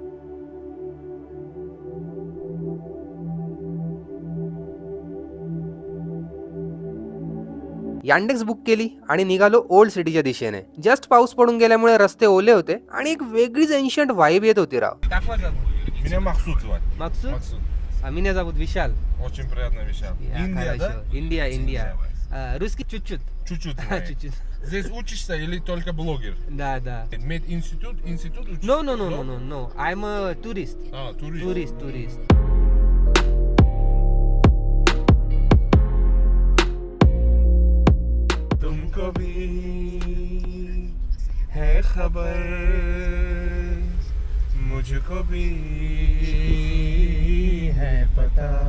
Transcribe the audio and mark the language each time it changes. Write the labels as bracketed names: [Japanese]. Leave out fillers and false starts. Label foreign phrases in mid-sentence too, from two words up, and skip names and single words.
[Marathi] यांडेक्स बुक केली आणि निघालो ओल्ड सिटीच्या दिशेने. जस्ट पाऊस पडून गेल्यामुळे रस्ते ओले होते आणि एक वेगळीच [English] ancient vibe [Marathi] येत होती राव. [Russian] Меня Махсуд звать. Максут? А меня зовут Вишал. Очень приятно, Вишал. Индия, да? Индия. Давай. Русский чуть-чуть. Чуть-чуть. знаешь. Чуть-чуть. Здесь учишься или только блогер? Да. Мединститут? Институт учишься? [English] No. I'm a tourist. [Russian] Турист. [Hindi] तुमको भी है खबर, मुझको भी है पता,